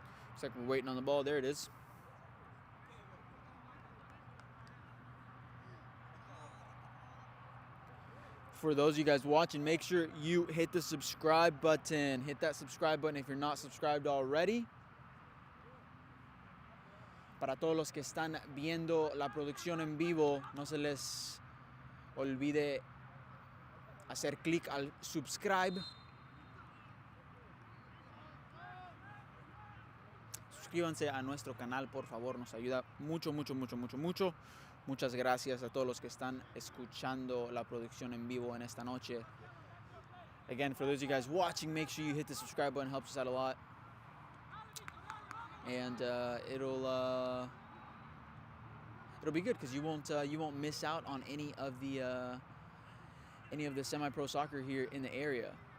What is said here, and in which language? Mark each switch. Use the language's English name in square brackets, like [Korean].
[English] Looks like we're waiting on the ball. There it is. For those of you guys watching, make sure you hit the subscribe button. Hit that subscribe button if you're not subscribed already. [Spanish] Para todos los que están viendo la producción en vivo, no se les olvide hacer clic al subscribe. Suscríbanse a nuestro canal, por favor, nos ayuda mucho, mucho, mucho, mucho, mucho. Muchas gracias a todos los que están escuchando la producción en vivo en esta noche. [English] Again, for those of you guys watching, make sure you hit the subscribe button. Helps us out a lot. And it'll be good because you won't miss out on any of the semi-pro soccer here in the area.